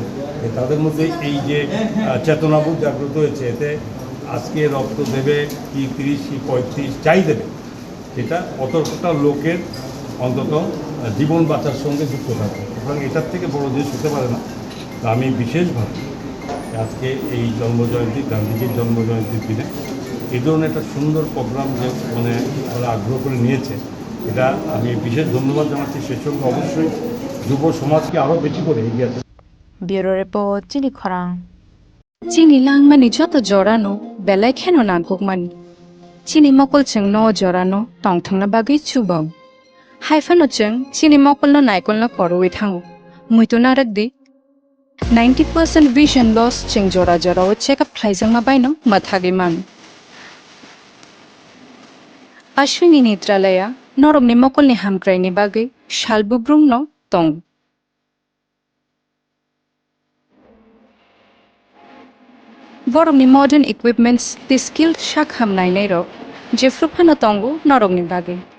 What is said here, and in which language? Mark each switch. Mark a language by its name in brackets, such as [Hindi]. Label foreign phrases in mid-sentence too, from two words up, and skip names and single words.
[Bangla] তাদের মধ্যে এই যে চেতনাবোধ জাগ্রত হয়েছে এতে আজকে রক্ত দেবে কি 30 কি 35 চাই দেবে সেটা অতটা লোকের অন্তত জীবন বাঁচার সঙ্গে যুক্ত থাকে সুতরাং এটার থেকে বড় জিনিস হতে পারে না তা আমি বিশেষভাবে আজকে এই জন্মজয়ন্তী গান্ধীজির জন্মজয়ন্তীর দিনে এই ধরনের একটা সুন্দর প্রোগ্রাম যে মানে ওরা আগ্রহ করে নিয়েছে এটা আমি বিশেষ ধন্যবাদ জানাচ্ছি সেই সঙ্গে অবশ্যই যুব সমাজকে আরও বেশি করে এগিয়ে আছে [English] Bureau report [Kok Borok] চিনি খরাং চিনি langmani joto jorano belai kheno na gokmani chini mokol cheng no jorano tongthangna bagi chubam haifano cheng chini mokol no naikol no koroi thango muito narakdi 90% [English] vision loss [Kok Borok] cheng jora jora o [English] check up [Kok Borok] thaijang ma baino mathagi man ashwini netralaya noromni mokol ni hamkrai ni bagi shalbubrung no tong Boromni [English] modern equipments the skilled [Kok Borok] shakham nainai ro jefrupano tongo noromni bagi